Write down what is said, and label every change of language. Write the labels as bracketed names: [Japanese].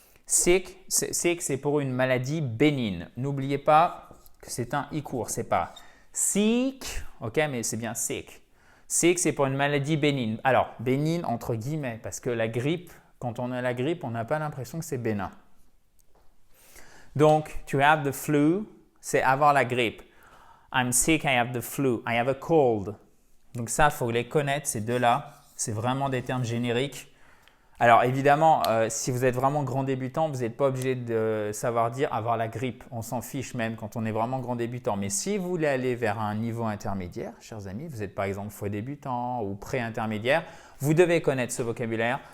[French] Sick, c'est pour une maladie bénigne. N'oubliez pas que c'est un i court, c'est pas sick, ok, mais c'est bien sick. Sick, c'est pour une maladie bénigne. Alors, bénigne entre guillemets, parce que la grippe, quand on a la grippe, on n'a pas l'impression que c'est bénin. Donc, [English] to have the flu, [French] c'est avoir la grippe. [English] I'm sick, I have the flu, I have a cold. [French] Donc ça, il faut les connaître, ces deux-là. C'est vraiment des termes génériques. Alors évidemment, si vous êtes vraiment grand débutant, vous n'êtes pas obligé de savoir dire avoir la grippe. On s'en fiche même quand on est vraiment grand débutant. Mais si vous voulez aller vers un niveau intermédiaire, chers amis, vous êtes par exemple faux débutant ou pré-intermédiaire, vous devez connaître ce vocabulaire.